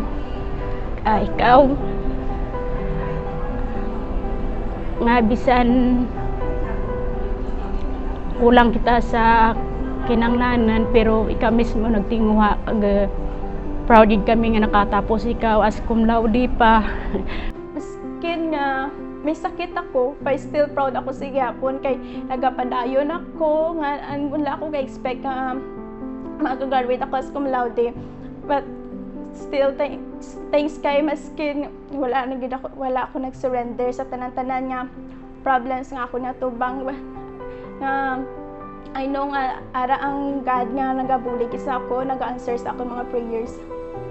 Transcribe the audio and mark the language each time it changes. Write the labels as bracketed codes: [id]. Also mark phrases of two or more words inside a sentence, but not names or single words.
[hil] Ikaw nga bisan kulang kita sa kinanglanan pero ikaw mismo nagtinguha kag proud kami nga nakatapos ikaw as [en] cum laude [hil] pa. Maskin nga may sakit ako [en] but still proud [hil] ako sa gyapon kay nagapadayon ako nga wala ako ka-expect nga mag-graduate ako as [en] cum laude but still thanks [hil] kay maskin wala ako nag-surrender sa tanan-tanan nga problems nga ako natubang nga [en] I know [hil] nga ara ang God nga nagabulig sa ako, nag-answer sa ako mga prayers.